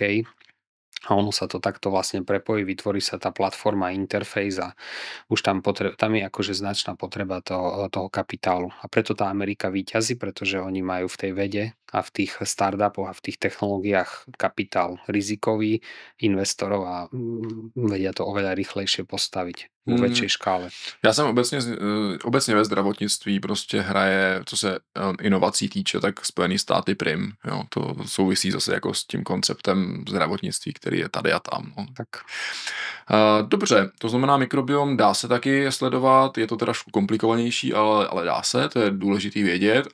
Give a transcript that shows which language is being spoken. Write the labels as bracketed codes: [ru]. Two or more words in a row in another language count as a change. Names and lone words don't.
[sk] A ono sa to takto vlastne prepojí, vytvorí sa tá platforma, interface a už tam je akože značná potreba toho kapitálu. A preto tá Amerika víťazí, pretože oni majú v tej vede a v tých startupoch a v tých technológiách kapitál rizikový investorov a vedia to oveľa rýchlejšie postaviť vo väčšej škále. [cs] Já jsem obecně ve zdravotnictví prostě hraje, co se inovací týče, tak Spojený státy prim. Jo, to souvisí zase jako s tím konceptem zdravotnictví, který je tady a tam. No. Tak. Dobře, to znamená mikrobiom dá se taky sledovat, je to trošku komplikovanější, ale dá se, to je důležitý vědět.